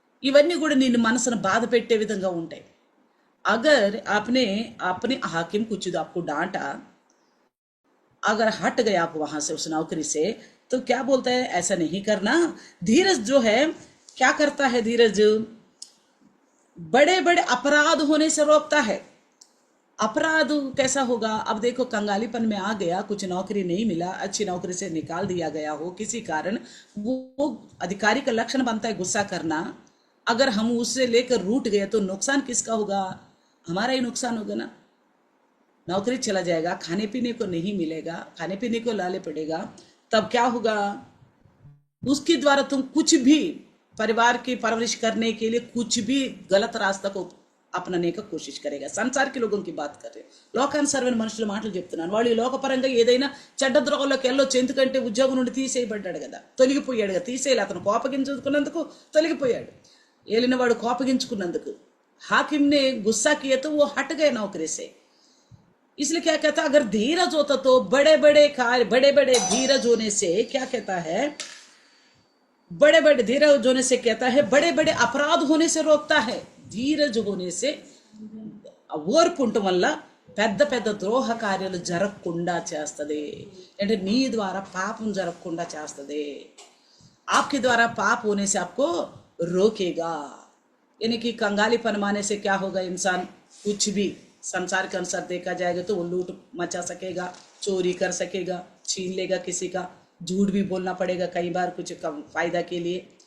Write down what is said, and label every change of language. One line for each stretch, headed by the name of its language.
Telugu: ఇవన్నీ కూడా నిన్ను మనసును బాధ పెట్టే విధంగా ఉంటాయి.
Hindi: अगर आपने अपने हाकिम कुछ आपको डांटा, अगर हट गया आप वहां से उस नौकरी से, तो क्या बोलता है? ऐसा नहीं करना. धीरज जो है क्या करता है? धीरज बड़े बड़े अपराध होने से रोकता है. अपराध कैसा होगा? अब देखो, कंगालीपन में आ गया, कुछ नौकरी नहीं मिला, अच्छी नौकरी से निकाल दिया गया हो किसी कारण, वो अधिकारी का लक्षण बनता है गुस्सा करना. अगर हम उससे लेकर रूठ गए तो नुकसान किसका होगा? हमारा ही नुकसान होगा ना. नौकरी चला जाएगा, खाने पीने को नहीं मिलेगा, खाने पीने को लाले पड़ेगा, तब क्या होगा? उसके द्वारा तुम कुछ भी परिवार की परवरिश करने के लिए कुछ भी गलत रास्ता को अपनाने का कोशिश करेगा. संसार के लोगों की बात कर रहे,
Telugu: లోకానుసారమైన మనుషుల మాటలు చెప్తున్నాను. వాళ్ళు ఈ లోకపరంగా ఏదైనా చెడ్డ ద్రోహంలోకి వెళ్ళొచ్చు, ఎందుకంటే ఉద్యోగం నుండి తీసేయబడ్డాడు కదా, తొలగిపోయాడు కదా. తీసేయాలి, అతను కోపగించుకున్నందుకు తొలగిపోయాడు, ఏలినవాడు కోపగించుకున్నందుకు.
Hindi: हाकिम ने गुस्सा किया तो वो हट गए नौकरी से. इसलिए क्या कहता है? अगर धीरज होता तो बड़े बड़े कार्य, बड़े बड़े धीरज होने से क्या कहता है? बड़े बड़े धीरज होने से कहता है बड़े बड़े अपराध होने से रोकता है. धीरज होने से
Telugu: ఓర్పు ఉండటం వల్ల పెద్ద పెద్ద ద్రోహ కార్యాలు జరగకుండా చేస్తుంది. అంటే నీ ద్వారా పాపం జరగకుండా చేస్తుంది.
Hindi: आपके द्वारा पाप होने से आपको रोकेगा. यानी कि कंगालीपन माने से क्या होगा? इंसान कुछ भी संसार के अनुसार देखा जाएगा तो वो लूट मचा सकेगा, चोरी कर सकेगा, छीन लेगा किसी का, झूठ भी बोलना पड़ेगा कई बार कुछ कम फायदा के लिए.